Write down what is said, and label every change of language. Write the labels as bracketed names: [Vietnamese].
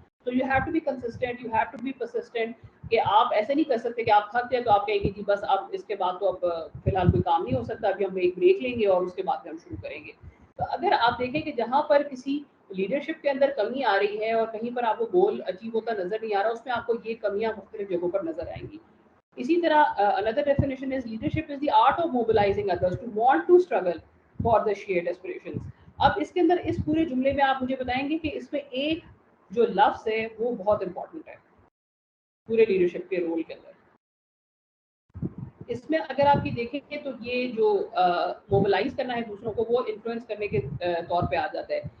[Urdu] تو [English] you have to be consistent, you have to be persistent, [Urdu] کہ آپ ایسے نہیں کر سکتے کہ آپ تھک جائیں تو آپ کہیں گے جی بس اب اس کے بعد تو اب فی الحال کوئی کام نہیں ہو سکتا، ابھی ہم ایک بریک لیں گے اور اس کے بعد ہم شروع کریں گے. تو اگر آپ دیکھیں کہ جہاں پر کسی لیڈرشپ کے اندر کمی آ رہی ہے اور کہیں پر آپ کو گول اچیو ہوتا نظر نہیں آ رہا، اس میں آپ کو یہ کمیاں مختلف جگہوں پر نظر آئیں گی. اسی طرح [English] another definition is leadership is the art of mobilizing others to want to struggle for the shared aspirations. [Urdu] اب اس کے اندر اس پورے جملے میں آپ مجھے بتائیں گے کہ اس میں ایک جو لفظ ہے وہ بہت امپورٹنٹ ہے پورے لیڈرشپ کے رول کے اندر. اس میں اگر آپ کی دیکھیں گے تو یہ جو موبلائز کرنا ہے دوسروں کو، وہ انفلوئنس کرنے کے طور پہ آ جاتا ہے.